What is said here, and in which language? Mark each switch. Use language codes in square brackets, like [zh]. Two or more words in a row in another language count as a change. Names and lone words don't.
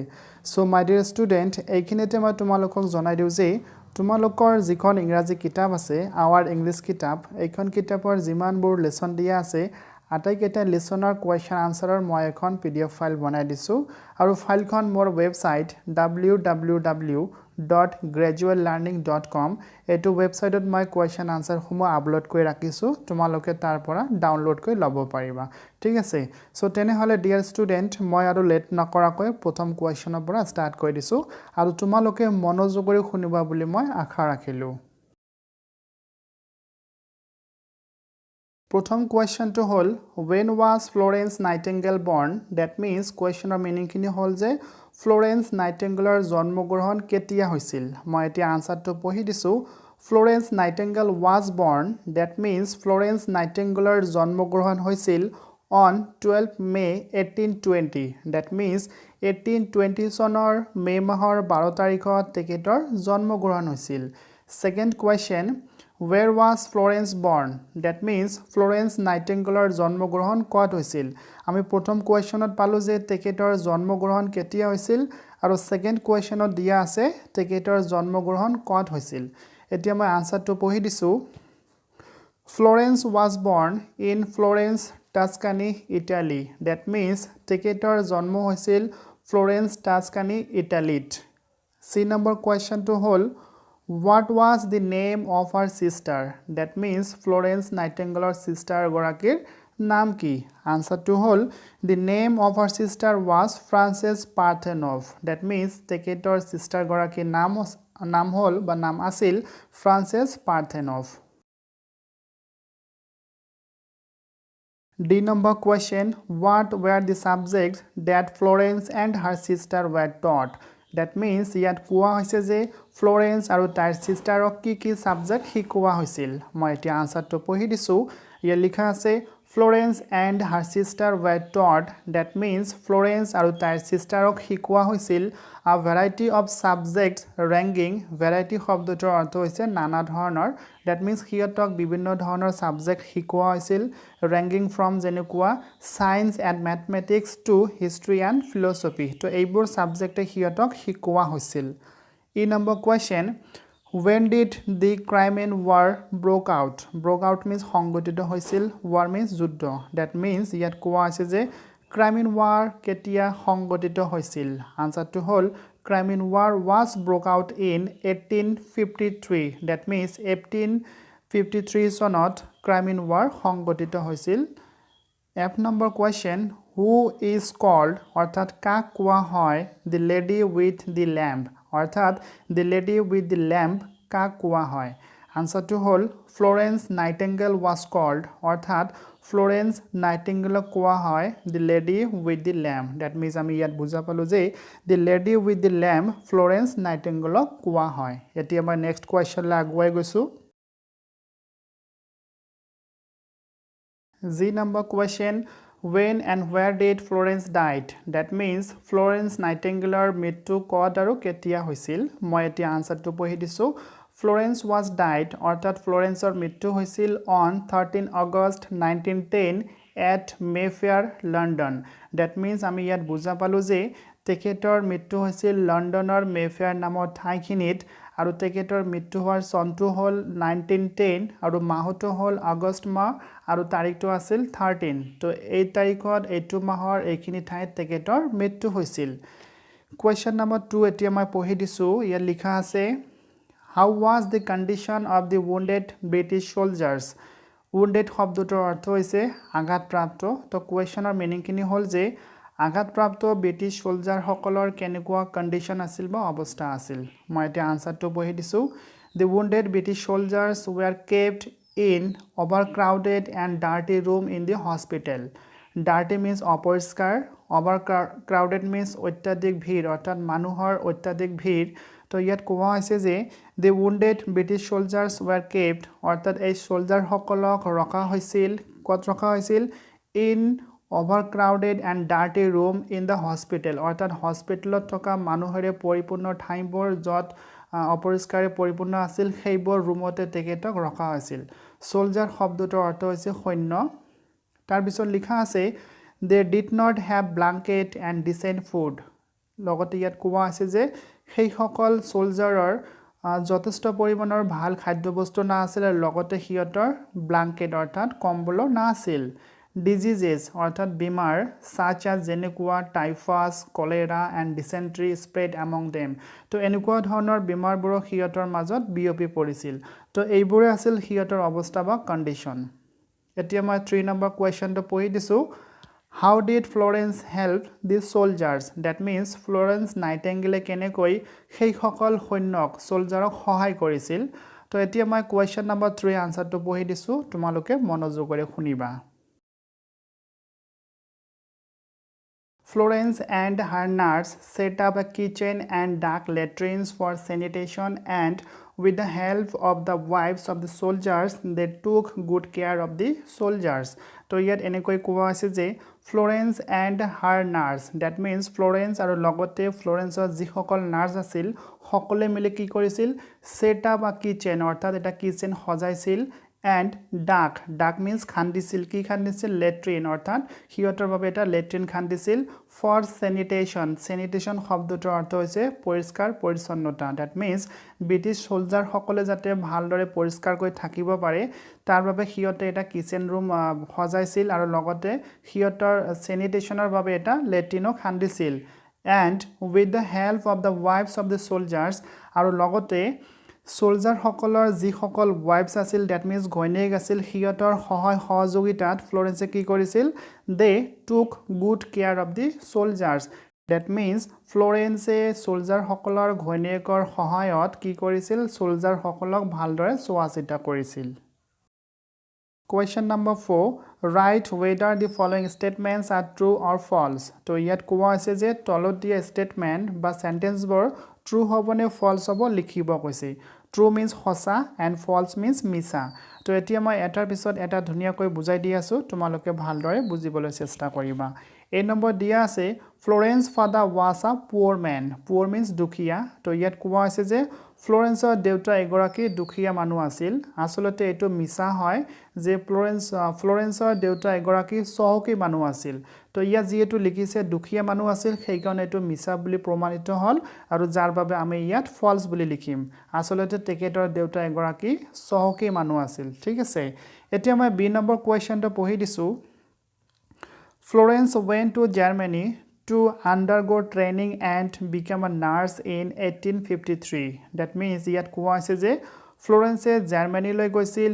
[en] so my dear student, [as] এইখিনিতে মই তোমালোকক জনাই দিও যে তোমালোকৰ যিখন ইংৰাজী কিতাপ আছে, [en] our English [as] কিতাপ, এইখন কিতাপৰ যিমানবোৰ লেসন দিয়া আছে আটাইকেইটা লেসনৰ [en] question answerৰ [as] মই এখন [en] PDF file [as] বনাই দিছো আৰু ফাইলখন মোৰ ওয়েবসাইট www.graduallearning.com এটো ওয়েবসাইটত মই [en] question answer [as] সমূহ আপলোড কৰি ৰাখিছো, তোমালোকে তাৰ পৰা ডাউনলোড কৰি ল'ব পাৰিবা, ঠিক আছে? সো তেনেহলে [en] dear student, [as] মই আৰু লেট নকৰাকৈ প্ৰথম কোৱেশ্চনৰ পৰা ষ্টাৰ্ট কৰি দিছো আৰু তোমালোকে মনোযোগেৰে শুনিবা বুলি মই আশা ৰাখিলো। প্ৰথম কোৱেশ্চনটো হল [en] when was Florence Nightingale born? That means questionৰ meaningখিনি [as] হল যে Florence Nightingaleৰ জন্মগ্ৰহণ কেতিয়া হৈছিল। মই এতিয়া আনসাৰটো পঢ়ি দিছো। [en] Florence Nightingale was born. That means [as] Florence Nightingaleৰ জন্মগ্ৰহণ হৈছিল [en] on 12 May 1820. That means [as] 1820 চনৰ মে মাহৰ 12 তাৰিখত তেখেতৰ জন্মগ্ৰহণ হৈছিল। [en] Second question, where was Florence born? That means [as] Florence Nightingaleৰ জন্মগ্ৰহণ ক'ত হৈছিল। আমি প্ৰথম কোৱেশ্চনত পালো যে তেখেতৰ জন্মগ্ৰহণ কেতিয়া হৈছিল আৰু [en] second questionত [as] দিয়া আছে তেখেতৰ জন্মগ্ৰহণ ক'ত হৈছিল। এতিয়া মই আনসাৰটো পঢ়ি দিছো। [en] Florence was born in Florence, Tuscany, Italy. That means [as] তেখেতৰ জন্ম হৈছিল Florence, Tuscany, Italyত। [en] C number কোৱেশ্চনটো হল what was the name of her sister? That means [as] Florence Nightingaleৰ sister গৰাকীৰ নাম কি? [en] আনসাৰটো হল the name of her sister was Frances Parthenope. That means [as] তেখেতৰ sister গৰাকীৰ নাম হল বা নাম আছিল Frances Parthenope. [en] D number question, what were the subjects that Florence and her sister were taught? [as] That means ইয়াত কোৱা হৈছে যে ফ্লোরেন্স আৰু তাইৰ সিস্টাৰক কি সাবজেক্ট শিকোৱা হৈছিল। মই এতিয়া আনসাৰটো পঢ়ি দিছো। ইয়াত লিখা আছে [en] Florence and her sister were taught. That means [as] Florence আৰু তাইৰ সিস্টাৰক শিকোৱা হৈছিল [en] a variety of subjects ranging. [as] Variety শব্দটোৰ অৰ্থ হৈছে নানা ধৰণৰ। [en] That means [as] হিয়তক বিভিন্ন ধৰণৰ সাবজেক্ট শিকোৱা হৈছিল [en] ranging from [as] যেনেকুৱা [en] science and mathematics to history and philosophy. [as] তো এইবোৰ সাবজেক্টে হিয়তক শিকোৱা হৈছিল। [en] E number question, when did the Crimean War broke out? Broke out means [as] সংগঠিত হৈছিল, [en] war means [as] যুদ্ধ। [en] That means [as] ইয়াত কোৱা আছে যে Crimean War কেতিয়া সংগঠিত হৈছিল। [en] আনসাৰটো হল Crimean War was broke out in 1853. [as] That means 1853 চনত Crimean War সংগঠিত হৈছিল। [en] F number question, who is called [as] অৰ্থাৎ কাক কোৱা হয় [en] the lady with the lamp? [as] অৰ্থাৎ [en] the lady with the lamp [as] কাক কোৱা হয়। [en] আনসাৰটো হল Florence Nightingale was called [as] অৰ্থাৎ Florence Nightingale কোৱা হয় [en] the lady with the lamp. That means [as] আমি ইয়াত বুজা পালো যে [en] the lady with the lamp [as] Florence Nightingale কোৱা হয়। এতিয়া মই নেক্সট কোৱেশ্চনলৈ আগুৱাই গৈছো। [en] G number question, when and where did Florence died? That means [as] Florence Nightingaleৰ মৃত্যু ক'ত আৰু কেতিয়া হৈছিল। মই এতিয়া আনসাৰটো পঢ়ি দিছো। [en] Florence was died [as] অৰ্থাৎ ফ্লোরেন্সৰ মৃত্যু হৈছিল [en] on 13 August 1910 at Mayfair, London. That means [as] আমি ইয়াত বুজা পালো যে তেখেতৰ মৃত্যু হৈছিল লণ্ডনৰ মেফেয়াৰ নামৰ ঠাইখিনিত আৰু তেখেতৰ মৃত্যু হোৱাৰ চনটো হল 1910 আৰু মাহটো হল আগষ্ট মাহ আৰু তাৰিখটো আছিল 13। তো এই তাৰিখত এইটো মাহৰ এইখিনি ঠাইত তেখেতৰ মৃত্যু হৈছিল। কোৱেশ্চন নম্বৰ 2 এতিয়া মই পঢ়ি দিছো। ইয়াত লিখা আছে [en] how was the condition of the wounded British soldiers? [as] wounded শব্দটোৰ অৰ্থ হৈছে আঘাতপ্ৰাপ্ত। তো কোৱেশ্চনৰ মিনিংখিনি হল যে আঘাতপ্ৰাপ্ত [en] British soldier [as] সকলৰ কেনেকুৱা কন্ডিশন আছিল বা অৱস্থা আছিল। মই এতিয়া আনসাৰটো পঢ়ি দিছো। [en] The wounded British soldiers were kept in overcrowded and dirty room in the hospital. Dirty means [as] অপৰিষ্কাৰ, [en] overcrowded means [as] অত্যাধিক ভিৰ অৰ্থাৎ মানুহৰ অত্যাধিক ভিৰ। [en] তো ইয়াত কোৱা হৈছে যে the wounded British soldiers were kept [as] অৰ্থাৎ এই সোলজাৰ সকলক ৰখা হৈছিল, ক'ত ৰখা হৈছিল [en] in overcrowded and dirty room in the hospital অৰ্থাৎ হস্পিটেলত [as] থকা মানুহৰে পৰিপূৰ্ণ ঠাইবোৰ যত অপৰিষ্কাৰে পৰিপূৰ্ণ আছিল সেইবোৰ ৰুমতে তেখেতক ৰখা হৈছিল সোলজাৰ শব্দটোৰ অৰ্থ হৈছে সৈন্য তাৰ পিছত লিখা আছে they [en] did not have blanket and decent food [as] লগতে ইয়াত কোৱা আছে যে সেই সকল সোলজাৰৰ যথেষ্ট পৰিমাণৰ ভাল খাদ্যবস্তু না আছিল আৰু লগতে হিয়তৰ ব্ল্যাঙ্কেট অৰ্থাৎ কম্বল না আছিল diseases অৰ্থাৎ বিমাৰ [en] such as [as] যেনেকুৱা [en] typhus cholera and dysentery spread among them [as] তো এনেকুৱা ধৰণৰ বিমাৰবোৰ হিয়তৰ মাজত বিয়পি পৰিছিল তো এইবোৰে আছিল হিয়তৰ অৱস্থা বা কন্ডিশন এতিয়া মই 3 নম্বৰ কোৱেশ্চনটো পঢ়ি দিছো [en] How did Florence help the soldiers? That means [as] Florence Nightingale কেনেকৈ সেই সকল সৈন্যক সোলজাৰক সহায় কৰিছিল তো এতিয়া মই কোৱেশ্চন নম্বৰ 3 আনসাৰটো পঢ়ি দিছো তোমালোকে মনোযোগৰে শুনিবা [en] Florence and her nurse set up a kitchen and dark latrines for sanitation and with the help of the wives of the soldiers they took good care of the soldiers [as] তো ইয়াত এনেকৈ কোৱা আছে যে [en] Florence and her nurse that means [as] Florence আৰু লগতে Florenceৰ যিসকল নাৰ্ছ আছিল সকলে মিলি কি কৰিছিল set [en] up a kitchen [as] অৰ্থাৎ এটা কিচেন সজাইছিল [en] and dark means [as] খান্দিছিল কি খান্দিছিল লেট্ৰিন অৰ্থাৎ হিয়তৰ বাবে এটা লেট্ৰিন খান্দিছিল [en] for sanitation [as] শব্দটোৰ অৰ্থ হৈছে পৰিষ্কাৰ পৰিচ্ছন্নতা [en] that means British soldier [as] সকলে যাতে ভালদৰে পৰিষ্কাৰকৈ থাকিব পাৰে তাৰ বাবে হিয়তে এটা [en] kitchen room [as] সজাইছিল আৰু লগতে হিয়তৰ স্যানিটেশনৰ বাবে এটা লেট্ৰিনো খান্দিছিল [en] and with the help of the wives of the soldiers [as] আৰু লগতে সোলজাৰ সকলৰ যি সকল ওয়াইফস আছিল [en] that means [as] ঘৈণীয়েক আছিল হিয়তৰ সহায় সহযোগিতাত ফ্লোরেন্সে কি কৰিছিল [en] they took good care of the soldiers that means [as] ফ্লোরেন্সে সোলজাৰ সকলৰ ঘৈণীয়েকৰ সহায়ত কি কৰিছিল সোলজাৰ সকলক ভালদৰে চোৱাচিতা কৰিছিল [en] Question number 4 write whether the following statements are true or false [as] তো ইয়াত কোৱা আছে যে তলত দিয়া স্টেটমেন্ট বা সেন্টেন্সবোৰ ট্ৰু হ'বনে ফলছ হ'ব লিখিব কৈছে [en] True means [as] সঁচা [en] and false means [as] মিছা তো এতিয়া মই এটাৰ পিছত এটা ধুনিয়াকৈ বুজাই দি আছো তোমালোকে ভালদৰে বুজিবলৈ চেষ্টা কৰিবা এই নম্বৰ দিয়া আছে [en] Florence father was a poor man poor means [as] দুখীয়া তো ইয়াত কোৱা আছে যে ফ্লোরেন্সৰ দেউতা এগৰাকী দুখীয়া মানুহ আছিল আসলতে এটো মিছা হয় যে ফ্লোরেন্সৰ দেউতা এগৰাকী চহকী মানুহ আছিল তো ইয়া যেহেতু লিখিছে দুখীয়া মানুহ আছিল সেই কাৰণে এটো মিছা বুলি প্ৰমাণিত হল আৰু যাৰ বাবে আমি ইয়াত ফলছ বুলি লিখিম আসলতে তেখেতৰ দেউতা এগৰাকী চহকী মানুহ আছিল ঠিক আছে এতিয়া মই বি নম্বৰ কোৱেশ্চনটো পঢ়ি দিছো [en] Florence went to Germany to undergo training and become a nurse in 1853 that means [as] ইয়াত কোৱা আছে যে ফ্লোরেন্সে জার্মানীলৈ গৈছিল